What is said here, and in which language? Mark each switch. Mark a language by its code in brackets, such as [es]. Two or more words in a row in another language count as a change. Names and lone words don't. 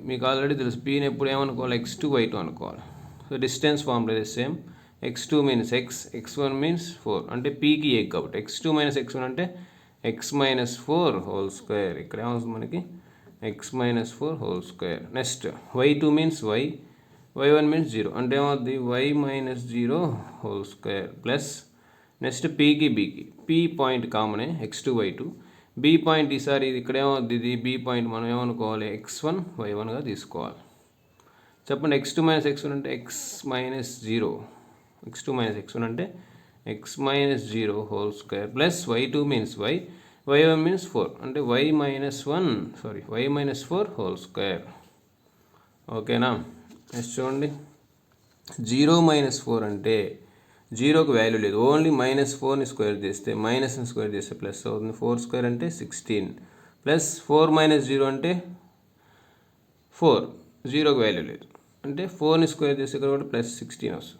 [te] మీకు ఆల్రెడీ తెలుసు పీని ఎప్పుడు ఏమనుకోవాలి, x2 y2 అనుకోవాలి. [en] so distance formula same, [te] x2 మీన్స్ ఎక్స్, x1 మీన్స్ 4 అంటే పీకి ఏకి కాబట్టి x2 మైనస్ x1 అంటే x మైనస్ 4 [en] whole square. [te] ఇక్కడ ఏమవుతుంది మనకి x మైనస్ 4 [en] whole square. [te] నెక్స్ట్ y2 మీన్స్ y, y1 మీన్స్ 0 అంటే ఏమవుతుంది y మైనస్ 0 [en] whole square plus next [te] పీకి బీకి. పీ పాయింట్ కామనే x2 y2, బీ పాయింట్ ఈసారి ఇది ఇక్కడ ఏమవుద్ది, ఇది బీ పాయింట్ మనం ఏమనుకోవాలి x1 y1గా తీసుకోవాలి. చెప్పండి x2 మైనస్ x1 అంటే x మైనస్ 0, x2 మైనస్ x1 అంటే x మైనస్ 0 [en] whole square plus [te] y2 మీన్స్ y, y1 మీన్స్ 4 అంటే y మైనస్ 4 [en] whole square. [te] ఓకేనా. నెక్స్ట్ చూడండి 0 మైనస్ 4 అంటే 0కి వాల్యూ లేదు, [en] only minus [te] 4ని స్క్వేర్ చేస్తే మైనస్ని స్క్వేర్ చేస్తే ప్లస్ అవుతుంది. 4 స్క్వేర్ అంటే 16 ప్లస్ 4 మైనస్ 0 అంటే 4, 0కి వాల్యూ లేదు అంటే 4ని స్క్వేర్ చేస్తే ఇక్కడ కూడా ప్లస్ 16 వస్తుంది.